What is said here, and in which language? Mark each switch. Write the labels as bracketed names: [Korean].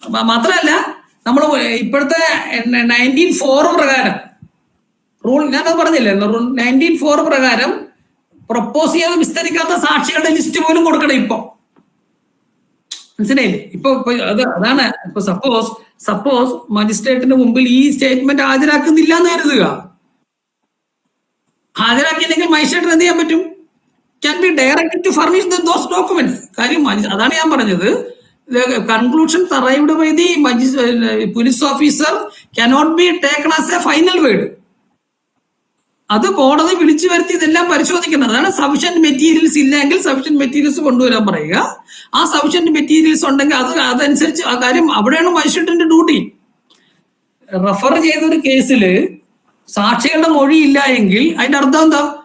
[Malayalam] മാത്രമല്ല നമ്മൾ ഇപ്പോഴത്തെ 1904 പ്രകാരം റൂൾ ഞാനത് പറഞ്ഞില്ലേ, 1904 പ്രകാരം പ്രൊപ്പോസ് ചെയ്യാതെ വിസ്തരിക്കാത്ത സാക്ഷികളുടെ ലിസ്റ്റ് പോലും കൊടുക്കണം ഇപ്പൊ. മനസ്സിലായില്ലേ? ഇപ്പൊ അതാണ് ഇപ്പൊ സപ്പോസ് മജിസ്ട്രേറ്റിന്റെ മുമ്പിൽ ഈ സ്റ്റേറ്റ്മെന്റ് ഹാജരാക്കുന്നില്ല എന്ന് കരുതുക. ഹാജരാക്കിയില്ലെങ്കിൽ മജിസ്ട്രേറ്റിന് എന്ത് ചെയ്യാൻ പറ്റും? [English] Can be directed to furnish those documents. [Malayalam] കാര്യം അതാണ് ഞാൻ പറഞ്ഞത്. [English] Conclusions arrived by the police officer cannot be taken as a final word. [Malayalam] അത് കോടതി വിളിച്ചു വരുത്തി ഇതെല്ലാം പരിശോധിക്കണം. അതാണ് സഫിഷ്യന്റ് മെറ്റീരിയൽസ് ഇല്ലെങ്കിൽ സഫിഷ്യന്റ് മെറ്റീരിയൽസ് കൊണ്ടുവരാൻ പറയുക. ആ സഫിഷ്യന്റ് മെറ്റീരിയൽസ് ഉണ്ടെങ്കിൽ അതനുസരിച്ച് ആ കാര്യം അവിടെയാണ് മജിസ്ട്രേറ്റിന്റെ ഡ്യൂട്ടി. റെഫർ ചെയ്തൊരു കേസിൽ സാക്ഷികളുടെ മൊഴി ഇല്ല എങ്കിൽ അതിന്റെ അർത്ഥം എന്താ?